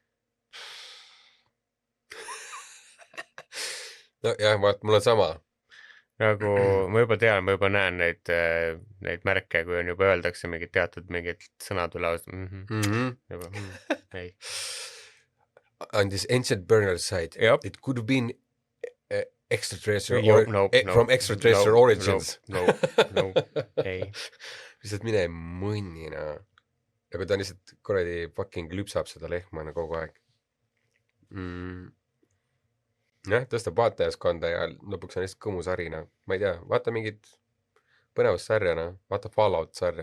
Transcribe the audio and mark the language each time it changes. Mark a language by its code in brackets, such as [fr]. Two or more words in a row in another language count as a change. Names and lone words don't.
[et] nojah , vaat mul on sama . nagu ma juba tean , ma juba näen neid märke , kui on juba öeldakse mingid teatud mingid sõnad üle juba ei . [en] On this ancient burial site Yep. it could have been extraterrestrial No, from extraterrestrial origins . [et] no , ei . lihtsalt mine mõnni noh . nagu ta lihtsalt kuradi fucking lüpsab seda lehma no kogu aeg . jah , tõstab vaatajaskonda ja lõpuks on lihtsalt kõmusari noh , ma ei tea , vaata mingit põnevussarja noh , vaata Fallout sarja .